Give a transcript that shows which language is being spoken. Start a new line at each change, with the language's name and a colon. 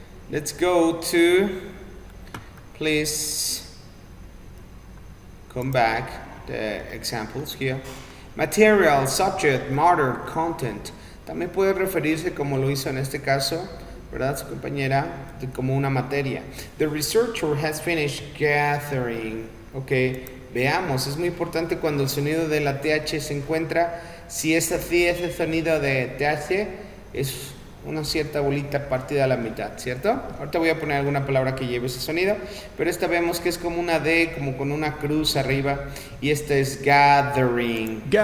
English: Let's go to, please come back, the examples here. Material, subject, matter, content.
Spanish: También puede referirse, como lo hizo en este caso, ¿verdad? Su compañera, como una materia.
English: The researcher has finished gathering.
Spanish: Ok, veamos, es muy importante cuando el sonido de la TH se encuentra. Si es así, ese sonido de TH es una cierta bolita partida a la mitad, ¿cierto? Ahorita voy a poner alguna palabra que lleve ese sonido, pero esta vemos que es como una D, como con una cruz arriba, y esta es gathering.